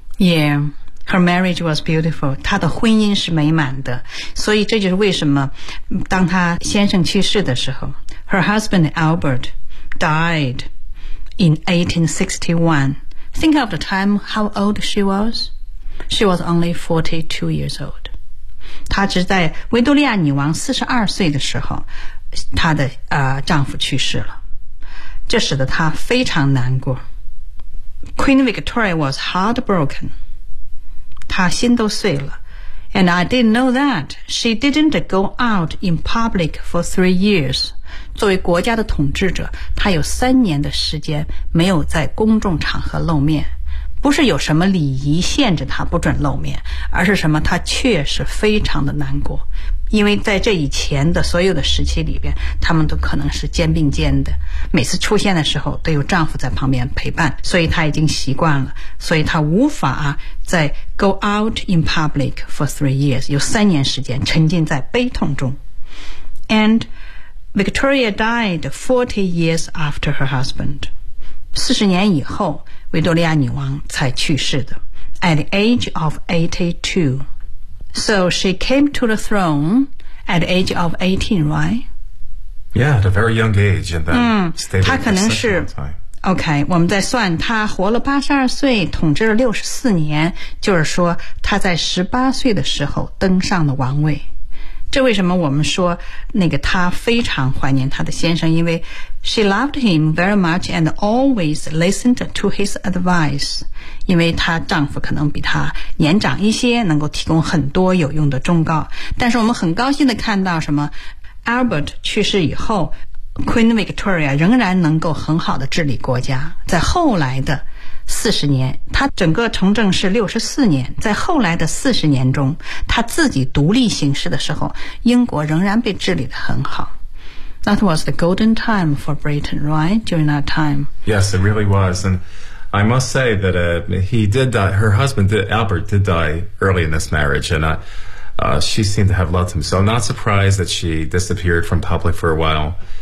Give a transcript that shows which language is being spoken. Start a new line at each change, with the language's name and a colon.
English: Yeah, her marriage was beautiful.
Chinese: 她的婚姻是美满的。所以这就是为什么当她先生去世的时候，
English: her husband Albert died in 1861. Think of the time, how old she was. She was only 42 years old.
Chinese: 她只在维多利亚女王42岁的时候她的丈夫去世了，这使得她非常难过。
English: Queen Victoria was heartbroken，
Chinese: 她心都碎了。
English: And I didn't know that she didn't go out in public for 3 years。
Chinese: 作为国家的统治者，她有三年的时间没有在公众场合露面，不是有什么礼仪限制他不准露面，而是什么？他确实非常的难过，因为在这以前的所有的时期里边，他们都可能是肩并肩的，每次出现的时候都有丈夫在旁边陪伴，所以他已经习惯了，所以他无法再
English: go out in public for 3 years，
Chinese: 有三年时间沉浸在悲痛中。
English: And Victoria died 40 years after her husband.
Chinese: 40年以后维多利亚女王才去世的。
English: At the age of 82. So she came to the throne at the age of 18, right? Yeah, at a very young age. And then stayed for such a long time.
Chinese: OK, 我们再算她活了82岁，统治了64年，就是说她在18岁的时候登上了王位。这为什么我们说那个她非常怀念她的先生，因为
English: she loved him very much and always listened to his advice，
Chinese: 因为她丈夫可能比她年长一些，能够提供很多有用的忠告。但是我们很高兴地看到什么， Albert 去世以后 Queen Victoria 仍然能够很好的治理国家。在后来的40年，他整个从政是64年，在后来的40年中，他自己独立行事的时候，英国仍然被治理得很好。
English: That was the golden time for Britain, right? During that time. Yes, it really was. And I must say that he did die, her husband, Albert, did die early in this marriage. And she seemed to have loved him. So I'm not surprised that she disappeared from public for a while.